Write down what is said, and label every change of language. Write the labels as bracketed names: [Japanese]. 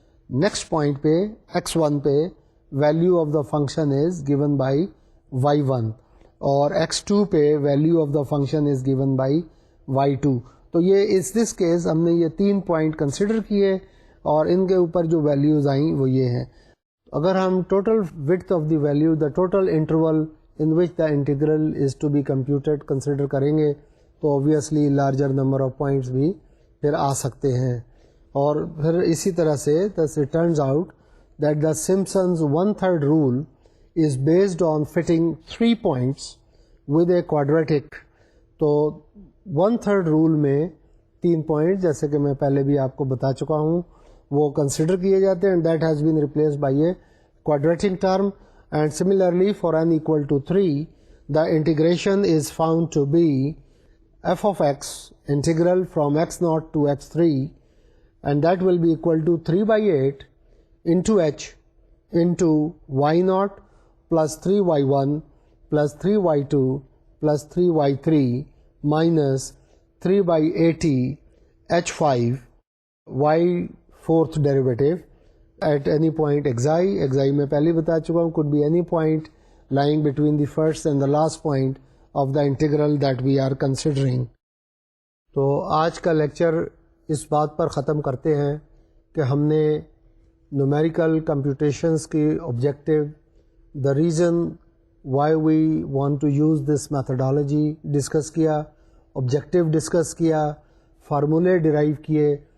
[English] Next point پہ x1 پہ value of the function is given by y1، اور x2 پہ value of the function is given by y2. [Urdu] تو یہ اس [English] this case [Urdu] ہم نے یہ 3 پوائنٹ کنسیڈر کیے، اور ان کے اوپر جو ویلیوز آئیں وہ یہ ہیں. اگر ہم [English] total width of the value, the total interval in which the integral is to be computed consider [Urdu] کریں گے تو [English] obviously larger number of points [Urdu] بھی پھر آ سکتے ہیں. اور پھر اسی طرح سے [English] thus it turns out that the Simpson's 1/3 rule is based on fitting 3 points with a quadratic. [Urdu] تو 1/3 rule میں 3 پوائنٹ، جیسے کہ میں پہلے بھی آپ کو بتا چکا ہوں، وہ کنسیڈر کیے جاتے ہیں, [English] And that has been replaced by a quadratic term. And similarly for n equal to 3, the integration is found to be f of x integral from x naught to x3, and that will be equal to 3 by 8 into h into y naught plus 3y1 plus 3y2 plus 3y3 minus 3 by 80 h5 y fourth derivative at any point xi [Urdu] میں پہلے بتا چکا ہوں, [English] could be any point lying between the first and the last point of the integral that we are considering. [Urdu] تو آج کا lecture اس بات پر ختم کرتے ہیں کہ ہم نے numerical computations کی objective, [English] the reason why we want to use this methodology [Urdu] discuss کیا, objective ڈسکس کیا, فارمولے ڈرائیو کیے.